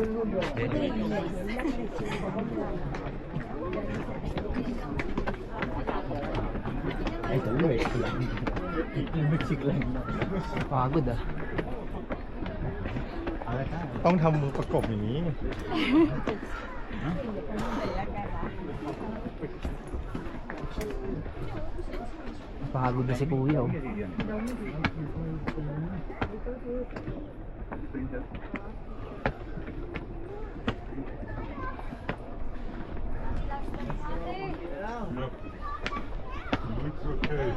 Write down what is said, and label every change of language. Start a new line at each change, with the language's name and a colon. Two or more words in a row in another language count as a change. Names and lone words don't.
Filipino: Ay, tuloy. Pagod ah.
Thai: ต้องทำมือประกบอย่างนี้
Filipino: Pagod na si Kuya oh.
English: Looks okay.